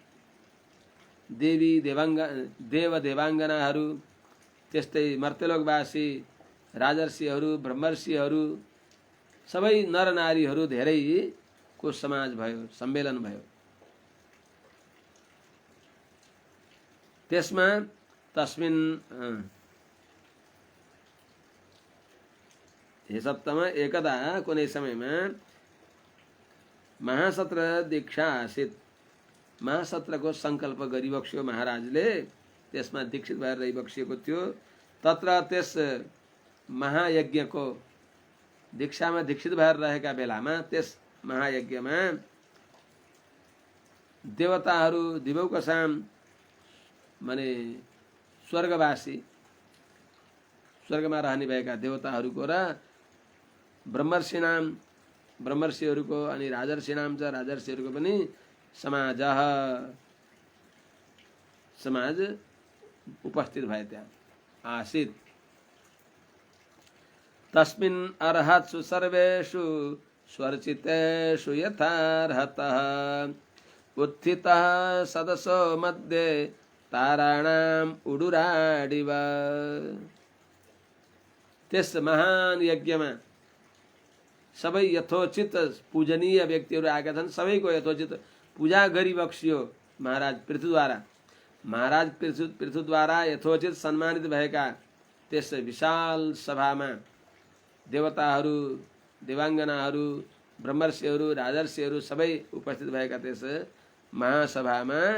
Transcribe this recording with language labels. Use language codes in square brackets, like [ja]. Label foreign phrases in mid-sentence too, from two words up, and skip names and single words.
[ne] देव देवाङ्गनाहरू, त्यस्तै मर्त्यलोकवासी राजर्षिहरू, ब्रह्मर्षिहरू, सबै नरनारीहरू धेरैको समाज भयो, सम्मेलन भयो। त्यसमा [sa] तस्मिन् हे सप्तम, [ne] एकदा कुनै समयमा [sa] महासत्र दीक्षा आसीत्। [ne] महासत्रको सङ्कल्प गरिबक्स्यो महाराजले, त्यसमा दीक्षित भएर रहिबक्सिएको थियो। तत्र त्यस महायज्ञको दीक्षामा दीक्षित भएर रहेका बेलामा त्यस महायज्ञमा देवताहरू दिवौकसाम माने स्वर्गवासी स्वर्गमा रहने भएका देवताहरूको र ब्रह्मर्षिहरूको अनि राजर्षिनाम छ राजर्षिहरूको पनि समाज उपस्थित भए त्यहाँ आसीत्। [sa] तस्मिन् अर्हत्सु सर्वेषु स्वर्चितेषु यथार्हतः उत्थितः सदसो मध्ये ताराणाम् उडुराडिव। [ne] त्यस महान यज्ञमा सबै यथोचित पूजनीय व्यक्तिहरू आएका छन्। सबैको यथोचित पूजा गरिबक्सियो महाराज पृथुद्वारा। महाराज पृथुद्वारा यथोचित सम्मानित भएका त्यस विशाल सभामा देवताहरू देवाङ्गनाहरू ब्रह्मर्षिहरू राजर्षिहरू सबै उपस्थित भएका त्यस महासभामा